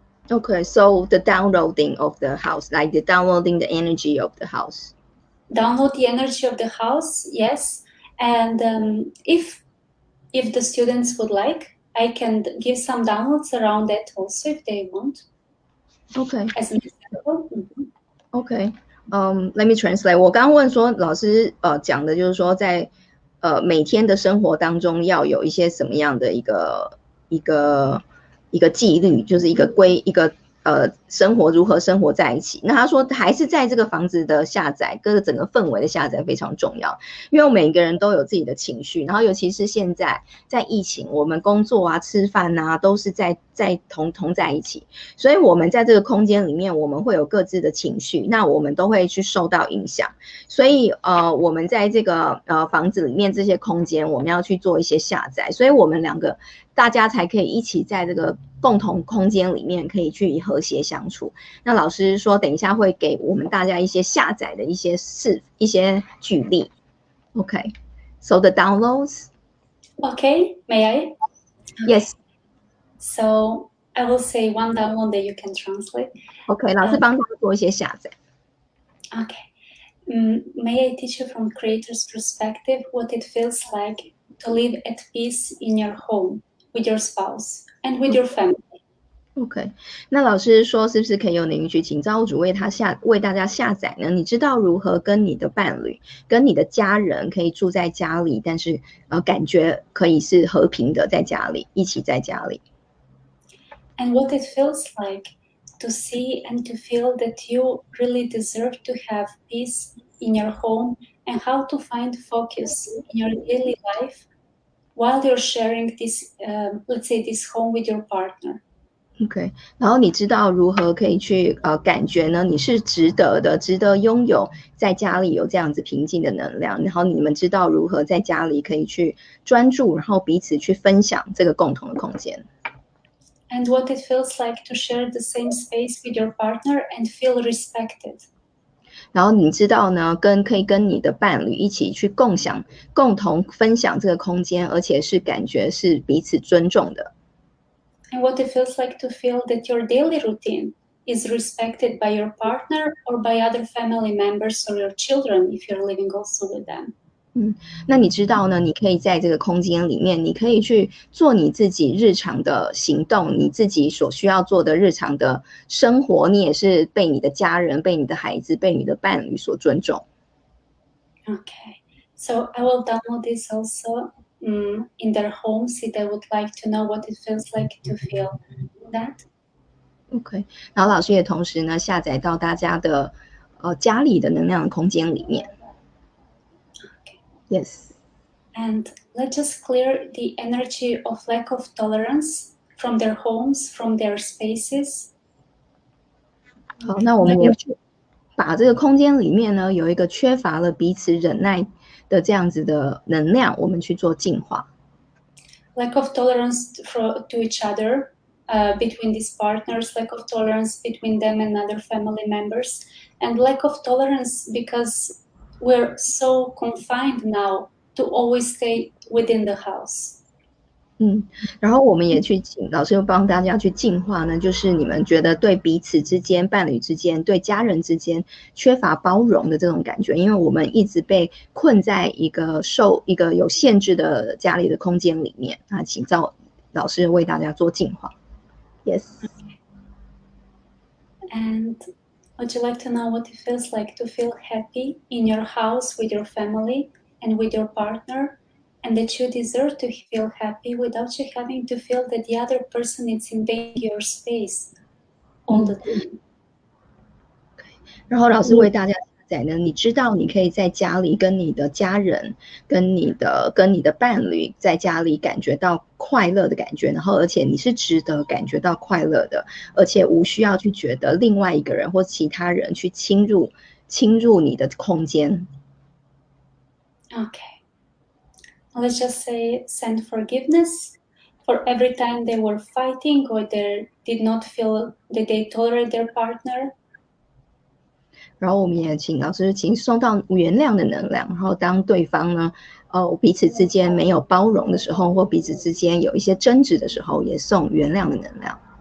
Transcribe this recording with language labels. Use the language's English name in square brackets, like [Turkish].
[English] Okay, so the downloading of the house, like the downloading the energy of the house. Download the energy of the house, yes. And if the students would like, I can give some downloads around that also if they want. Okay. As an example. Okay, let me translate. [Chinese] 我刚问说，老师讲的就是说，在每天的生活当中要有一些什么样的一个纪律，就是一个生活如何生活在一起。那他说还是在这个房子的下载，整个氛围的下载非常重要，因为每个人都有自己的情绪，然后尤其是现在在疫情，我们工作啊、吃饭啊都是在同在一起，所以我们在这个空间里面，我们会有各自的情绪，那我们都会去受到影响，所以我们在这个房子里面这些空间，我们要去做一些下载，所以我们两个大家才可以一起在这个共同空间里面可以去和谐相处。那老师说等一下会给我们大家一些下载的一些举例。 [English] Okay, so the downloads. Okay, may I? Yes. So I will say one download that you can translate. [Chinese] Okay, 老师帮他做一些下载。 [English] Okay. May I teach you from creator's perspective what it feels like to live at peace in your home with your spouse and with your family? [Chinese] OK， 那老师说是不是可以用您允许请造物主为大家下载呢？你知道如何跟你的伴侣、跟你的家人可以住在家里，但是感觉可以是和平的在家里，一起在家里。 [English] And what it feels like to see and to feel that you really deserve to have peace in your home and how to find focus in your daily life while you're sharing this, let's say, this home with your partner. [Chinese] OK， 然后你知道如何可以去感觉呢？你是值得的，值得拥有在家里有这样子平静的能量。然后你们知道如何在家里可以去专注，然后彼此去分享这个共同的空间。 [English] And what it feels like to share the same space with your partner and feel respected. [Chinese] 然后你知道呢，可以跟你的伴侣一起去共同分享这个空间，而且是感觉是彼此尊重的。 [English] and what it feels like to feel that your daily routine is respected by your partner or by other family members or your children if you're living also with them. [Chinese] 那你知道呢，你可以在这个空间里面，你可以去做你自己日常的行动，你自己所需要做的日常的生活，你也是被你的家人、被你的孩子、被你的伴侣所尊重。 [English] Okay, so I will download this also in their homes if they would like to know what it feels like to feel that. [Chinese] OK， 然后老师也同时呢下载到大家的家里的能量的空间里面。 [English] Yes. And let's just clear the energy of lack of tolerance from their homes, from their spaces. [Chinese] 好，那我们也把这个空间里面呢有一个缺乏了彼此忍耐的这样子的能量，我们去做净化。 [English] Lack of tolerance to each other, between these partners, lack of tolerance between them and other family members, and lack of tolerance because we're so confined now to always stay within the house. [Chinese] 然后我们也去请老师又帮大家去净化呢，就是你们觉得对彼此之间、伴侣之间、对家人之间缺乏包容的这种感觉，因为我们一直被困在一个有限制的家里的空间里面。那请老师为大家做净化。 [English] Yes. And would you like to know what it feels like to feel happy in your house with your family and with your partner, and that you deserve to feel happy without you having to feel that the other person is invading your space all the time? [Chinese] 然后老师为大家下载呢，你知道你可以在家里跟你的家人、跟你的伴侣在家里感觉到快乐的感觉，然后而且你是值得感觉到快乐的，而且无需要去觉得另外一个人或其他人去侵入你的空间。 [English] Okay. Let's just say send forgiveness for every time they were fighting or they did not feel that they tolerate their partner. [Chinese] 然后我们也请老师送到原谅的能量，然后当对方呢彼此之间没有包容的时候，或彼此之间有一些争执的时候，也送原谅的能量。